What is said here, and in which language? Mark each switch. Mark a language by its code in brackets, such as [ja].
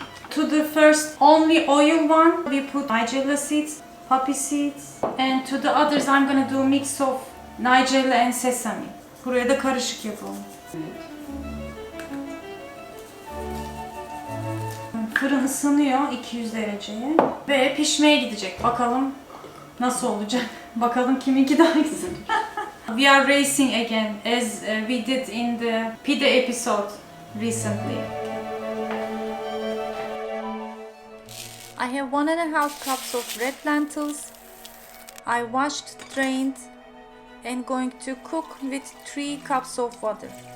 [en] To the first only oil one, we put nigella seeds, poppy seeds, and to the others I'm gonna do a mix of nigella and sesame. [tr] Buraya da karışık yapalım. Fırın ısınıyor 200 dereceye ve pişmeye gidecek. Bakalım nasıl olacak. Bakalım kiminki daha güzel. [en] We are racing again as we did in the pide episode recently. I have 1.5 cups of red lentils. I washed, drained, and going to cook with 3 cups of water.